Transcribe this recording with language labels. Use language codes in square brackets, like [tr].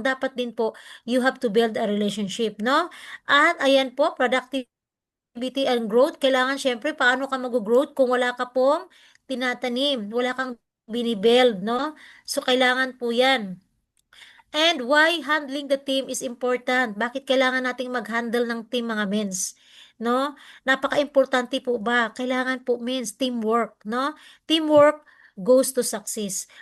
[tl] Dapat din po, [en] you have to build a relationship, no? [tl] At ayan po, [en] productivity and growth. [tl] Kailangan syempre, paano ka mag-growth kung wala ka pong tinatanim, wala kang binibuild, no? [en] So, [tl] kailangan po yan. [en] And why handling the team is important? [tl] Bakit kailangan nating mag-handle ng team, mga mens? No? Napaka-importante po ba? Kailangan po, mens, teamwork, no? [en] Teamwork goes to success.